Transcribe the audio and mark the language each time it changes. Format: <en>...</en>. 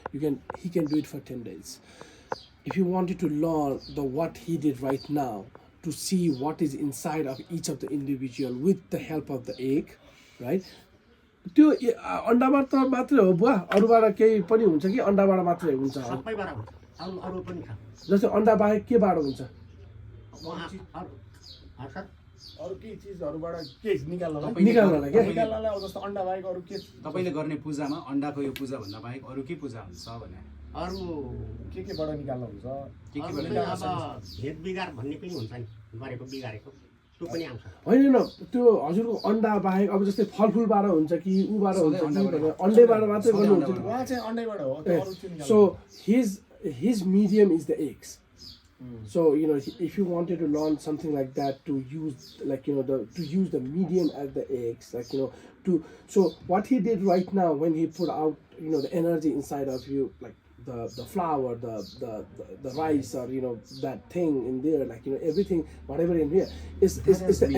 <en>He can do it for 10 days. If you wanted to learn what he did right now, to see what is inside of each of the individual with the help of the egg, right?</en> <ne>त्यो अन्डाबाट त मात्रै हो बुवा अरूबाट केही पनि हुन्छ कि अन्डाबाट मात्रै हुन्छ सबैबाट हुन्छ अरू पनि छ जस्तै अन्डा बाहेक केबाट हुन्छ सर अरू केही चिजहरूबाट के निकाल्नलाई निकाल्नलाई क्या निकाल्नलाई अब जस्तो अन्डा बाहेक अरू के तपाईँले गर्ने पूजामा अन्डाको यो पूजा भन्दा बाहेक अरू के पूजा हुन्छ भने अरू केबाट निकाल्न हुन्छ के अरू केबाट चाहिँ अब भेद बिगार भन्ने पनि हुन्छ नि गरेको बिगारेको त्यो पनि आउँछ होइन त्यो हजुरको अन्डा बाहेक अब जस्तै फलफुलबाट हुन्छ कि उबाट हुन्छ कि भनेर अन्डैबाट मात्रै गर्नुहुन्छ उहाँ चाहिँ अन्डाबाट हो त्यो अरू चाहिँ निकाल्नु</ne> <en>so his medium is the eggs. So if you wanted to learn something like that, to use to use the medium as the eggs, so what he did right now when he put out the energy inside of you, like the flour, the rice, or that thing in there, everything, whatever in here is the</en>